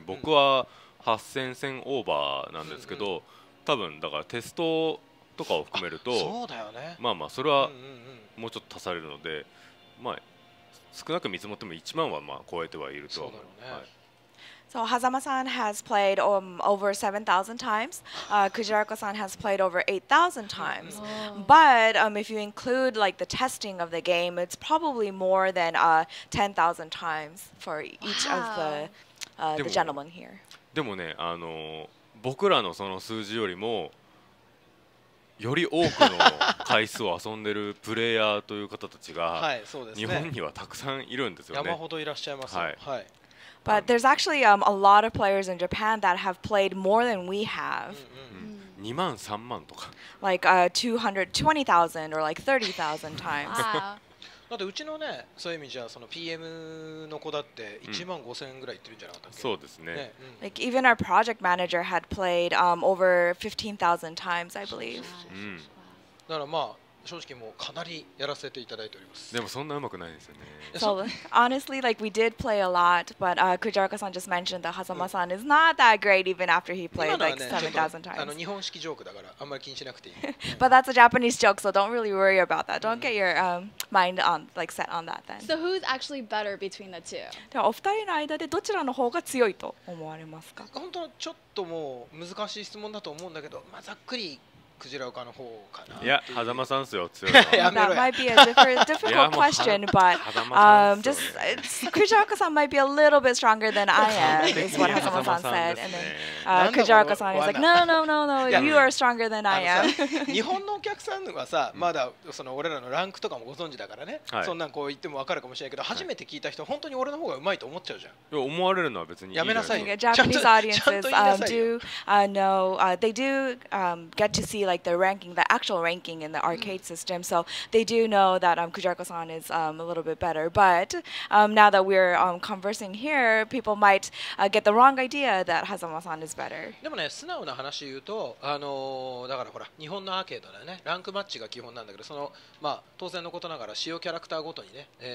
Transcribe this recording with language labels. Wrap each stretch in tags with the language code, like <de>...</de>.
<ja>僕は8000戦オーバーなんですけど、多分だからテストとかを含めるとそうだよね。それはもうちょっと足されるので、少なく見積もっても1万は超えてはいるとは思う。</ja> <en>So Hazama-san has played over 7,000 times. Kujiraoka-san has played over 8,000 times. But if you include like the testing of the game, it's probably more than 10,000 times for each of the gentlemen here.</en> <ja>でもね、僕らのその数字よりもより多くの回数を遊んでるプレイヤーという方たちが日本にはたくさんいるんですよね。山ほどいらっしゃいます。</ja> <en>But there's actually a lot of players in Japan that have played more than we have.</en> <ja>2万3万とか。</ja> <en>Like 220,000 or like 30,000 times.</en> <ja>だってうちのね、そういう意味じゃその PM の子だって1万5000ぐらいいってるんじゃなかったっけ？そうですね。</ja> <en>Like even our project manager had played over 15,000 times, I believe.</en> <ja>だから正直もうかなりやらせていただいております。でもそんな上手くないですよね。</ja> <en>So honestly, like we did play a lot, but Kujiraoka-san just mentioned that Hazama-san is not that great even after he played like 7,000 times.</en> <ja>日本式ジョークだからあんまり気にしなくていい。</ja> <en>But that's a Japanese joke, so don't really worry about that. Don't get your mind on like set on that then. So who's actually better between the two?</en> <ja>ではお二人の間でどちらの方が強いと思われますか？本当ちょっともう難しい質問だと思うんだけど、ざっくりクジラオカの方かな。いや、狭間さんですよ、強いのは。</ja> <en>That might be a difficult question, but just Kujiraoka-san might be a little bit stronger than I am, is what Hazama-san said. And then Kujiraoka-san is like, no, you are stronger than I am.</en> <ja>日本のお客さんはさ、まだその俺らのランクとかもご存知だからね。そんなんこう言っても分かるかもしれないけど、初めて聞いた人本当に俺の方が上手いと思っちゃうじゃん。思われるのは別にやめなさい。</ja> <en>Japanese audiences do know they do get to see like the ranking, the actual ranking in the arcade system. So they do know that Kujiraoka-san is a little bit better. But now that we're conversing here, people might get the wrong idea that Hazama-san is better.</en> <ja>でもね、素直な話言うと、だからほら、日本のアーケードだよね。ランクマッチが基本なんだけど、その当然のことながら使用キャラクターごとにね、</ja>